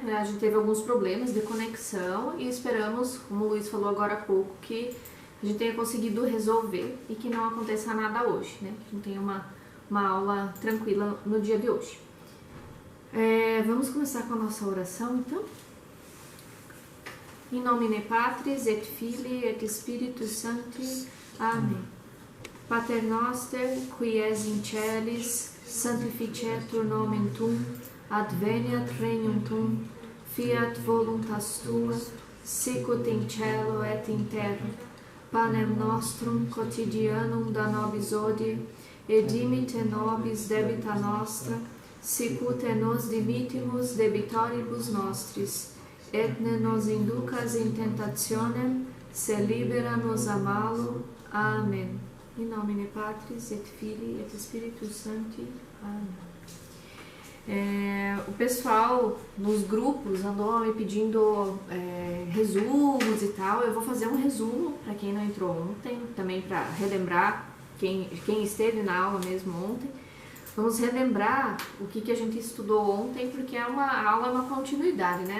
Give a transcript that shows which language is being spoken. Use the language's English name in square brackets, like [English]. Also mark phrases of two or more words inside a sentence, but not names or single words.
[Portuguese] A gente teve alguns problemas de conexão e esperamos, como o Luiz falou agora há pouco, que a gente tenha conseguido resolver e que não aconteça nada hoje, né? Que a gente tenha uma aula tranquila no dia de hoje. Vamos começar com a nossa oração, então? [Latin] In nomine Patris et Filii et Spiritus Sancti. Amém. Pater noster, qui es in celis, sanctificetur nomen tuum, adveniat regnum tuum, fiat voluntas tua, sicut in cielo et in terra. Panem nostrum quotidianum da nobis hodie, et dimitte nobis debita nostra, sicut nos dimittimus debitoribus nostris, et ne nos inducas in tentationem, se libera nos a malo. Amém. In nomine Patris et Filii et Spiritus Sancti. Amém. [Portuguese] O pessoal nos grupos andou me pedindo resumos e tal. Eu vou fazer um resumo para quem não entrou ontem, também para relembrar quem esteve na aula mesmo ontem. Vamos relembrar o que a gente estudou ontem, porque a aula é uma continuidade, né?